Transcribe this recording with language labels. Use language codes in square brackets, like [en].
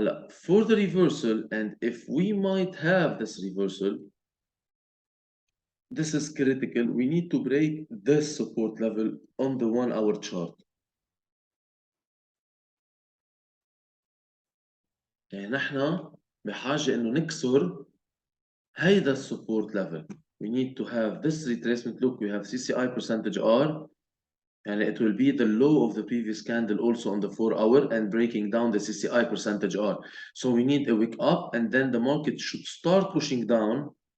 [en] For the reversal, and if we might have this reversal, this is critical. We need to break this support level on the 1 hour chart. [ar] يعني نحن بحاجة إنه نكسر هيدا السبورت level. [en] We need to have this retracement. Look, we have CCI percentage R, and it will be the low of the previous candle also on the 4 hour and breaking down the CCI percentage R. So we need a wick up, and then the market should start pushing down.